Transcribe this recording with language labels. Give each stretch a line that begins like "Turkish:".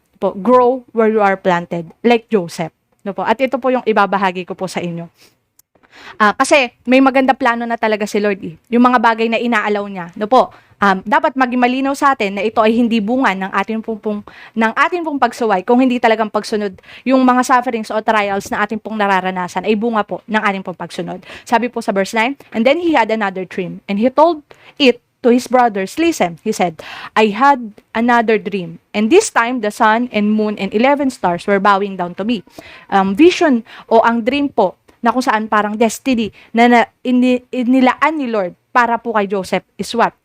English: Po, grow where you are planted, like Joseph.
Filipino: Po. At ito po yung ibabahagi ko po sa inyo. Kasi may maganda plano na talaga si Lord Yung mga bagay na inaalaw niya. Po, dapat maging malinaw sa atin na ito ay hindi bunga ng ating pong pagsuway kung hindi talagang pagsunod yung mga sufferings o trials na ating pong nararanasan ay bunga po ng ating pong pagsunod.
English: Sabi po sa verse 9, and then he had another dream and he told it to his brothers. Listen, he said, I had another dream, and this time the sun and moon and 11 stars were bowing down to me.
Filipino: Vision o ang dream po na kung saan parang destiny na inilaan ni Lord para po kay Joseph is what?